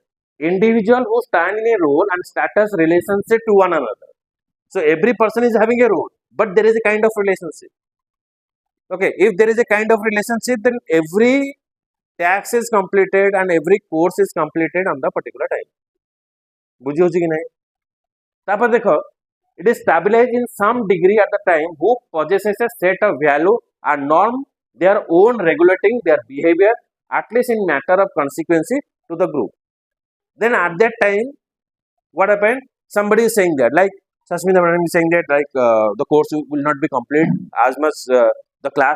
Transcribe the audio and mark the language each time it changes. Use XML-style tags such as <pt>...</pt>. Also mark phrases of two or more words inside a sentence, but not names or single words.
<en>Individual who stand in a role and status relationship to one another. So every person is having a role, but there is a kind of relationship. Okay, if there is a kind of relationship, then every tax is completed and every course is completed on the particular time.</en> <or>ବୁଝି ହୋଚି କି ନାହିଁ? ତାପର ଦେଖୋ,</or> <en>it is stabilized in some degree at the time who possesses a set of value and norm, their own regulating their behavior, at least in matter of consequences to the group. Then at that time, what happened? Somebody is saying that, like Sasmita madam is saying that, like the course will not be complete as much the class.</en>